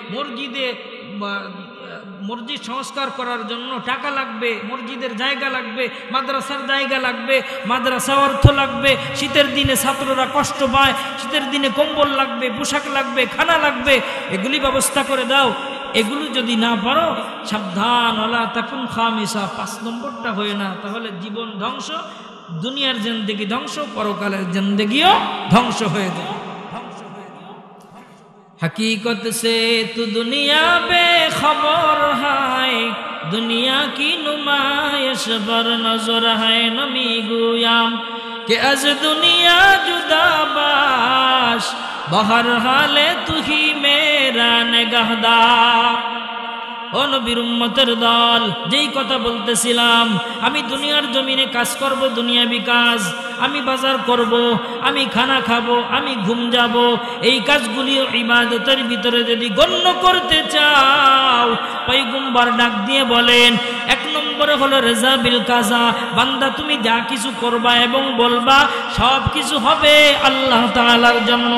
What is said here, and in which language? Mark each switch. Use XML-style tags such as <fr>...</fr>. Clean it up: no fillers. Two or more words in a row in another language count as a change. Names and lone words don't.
<bn>মসজিদ সংস্কার করার জন্য টাকা লাগবে, মসজিদের জায়গা লাগবে, মাদ্রাসার জায়গা লাগবে, মাদ্রাসা অর্থ লাগবে, শীতের দিনে ছাত্ররা কষ্ট পায়, শীতের দিনে কম্বল লাগবে, পোশাক লাগবে, খানা লাগবে, এগুলি ব্যবস্থা করে দাও। এগুলো যদি না পারো, সাবধান,</bn> <ar>ولا تكن خامسا,</ar> <bn>5 নম্বরটা হয় না, তাহলে জীবন ধ্বংস, দুনিয়ার জিন্দেগি ধ্বংস, পরকালের জিন্দেগিও ধ্বংস হয়ে যায়।</bn> <ur>حقیقت سے تو دنیا بے خبر ہے، دنیا کی نمائش پر نظر ہے.</ur> <fa>نمی گویم که از دنیا جدا باش,</fa> <ur>بہر حال تو ہی میرا نگہدار.</ur> <bn>ও নবীর উম্মতের দল, যেই কথা বলতেছিলাম, আমি দুনিয়ার জমিনে কাজ করব, দুনিয়াবি কাজ, আমি বাজার করব, আমি খানা খাবো, আমি ঘুম যাব, এই কাজগুলি ইবাদতের ভিতরে যদি গণ্য করতে চাও, পয়গম্বর ডাক দিয়ে বলেন 1 নম্বরে হলো</bn> <ar>الرضا بالقضاء,</ar> <bn>বান্দা তুমি যা কিছু করবা এবং বলবা সব কিছু হবে আল্লাহ তাআলার জন্য।</bn>